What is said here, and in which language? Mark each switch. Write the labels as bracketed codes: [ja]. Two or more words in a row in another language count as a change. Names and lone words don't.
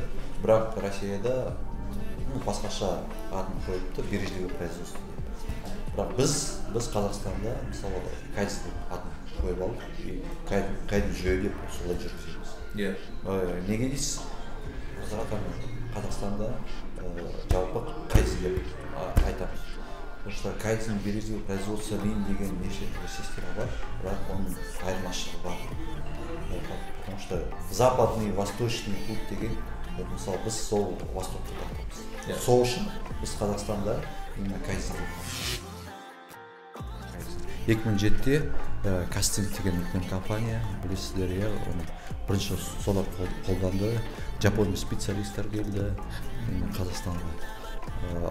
[kk] Бірақ Россияда басқаша атын қойыпты, [ru] бережливое производство. [kk] Бірақ біз Қазақстанда мысалы Kaizen деп атын қойып алдық. Kaizen жүйе деп солай жүргіземіз. Неге дейсіз? Қазақстанда жалпы Kaizen деп айтамыз. [ru] Потому что [kk] Kaizen [ru] бережливое производство [kk] деген неше система бар, бірақ оның айырмашылығы бар. [ru] Потому что западный, восточный путь [kk] деген, мысалы біз сол востокты таңдаймыз. Сол үшін біз Қазақстанда именно Kaizen деп 2007-те Кастинг деген үлкен компания, білесіздер, оны бірінші солар қолданды. Жапония специалисттер келді Қазақстанға.